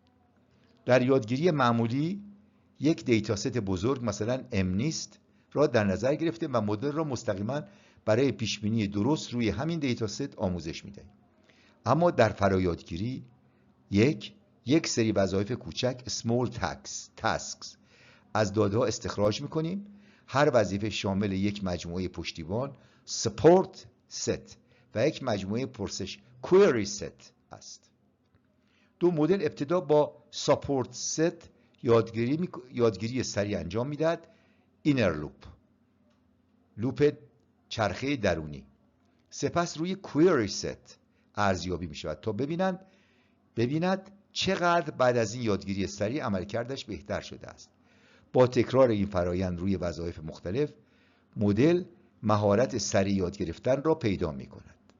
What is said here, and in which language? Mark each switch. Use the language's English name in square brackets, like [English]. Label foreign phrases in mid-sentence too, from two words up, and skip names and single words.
[Persian] در یادگیری معمولی یک دیتاست بزرگ مثلا MNIST را در نظر گرفته و مدل را مستقیما برای پیشبینی درست روی همین دیتاست آموزش میدهیم. اما در فرایادگیری یک سری وظایف کوچک [English] small tasks [Persian] از داده‌ها استخراج میکنیم. هر وظیفه شامل یک مجموعه پشتیبان [English] support set [Persian] و یک مجموعه پرسش [English] query set [Persian] است. دو مدل ابتدا با [English] support set [Persian] یادگیری سریع انجام میدهد، [English] inner loop [Persian] چرخه درونی. سپس روی [English] query set [Persian] ارزیابی می شود تا ببیند چقدر بعد از این یادگیری سریع عملکردش بهتر شده است. با تکرار این فرایند روی وظایف مختلف، مدل مهارت سریع یاد گرفتن را پیدا می کند.